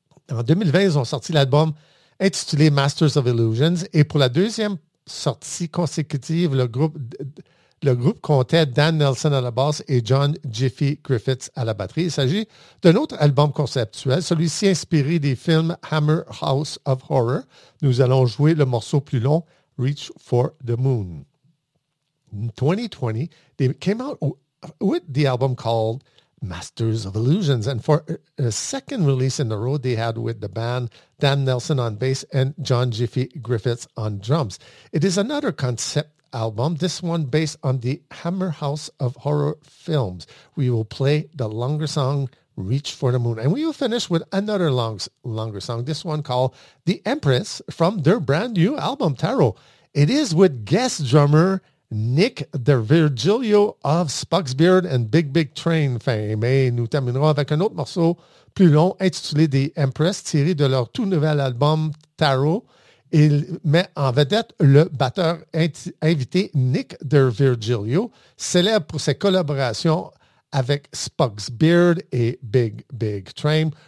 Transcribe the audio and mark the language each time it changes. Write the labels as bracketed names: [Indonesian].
[French] En 2020, ils ont sorti l'album intitulé Masters of Illusions, et pour la deuxième sortie consécutive, le groupe comptait Dan Nelson à la basse et John Jiffy Griffiths à la batterie. Il s'agit d'un autre album conceptuel, celui-ci inspiré des films Hammer House of Horror. Nous allons jouer le morceau plus long, Reach for the Moon. [English] In 2020, they came out with the album called Masters of Illusions, and for a second release in a row, they had with the band Dan Nelson on bass and John Jiffy Griffiths on drums. It is another concept album, this one based on the Hammer House of Horror films. We will play the longer song, Reach for the Moon, and we will finish with another longer song, this one called The Empress from their brand new album, Tarot. It is with guest drummer Nick, the Virgilio of Spock's Beard and Big, Big Train fame. [French] Et nous terminerons avec un autre morceau plus long intitulé The Empress, tiré de leur tout nouvel album Tarot. Il met en vedette le batteur invité Nick, the Virgilio, célèbre pour ses collaborations avec Spock's Beard et Big, Big Train.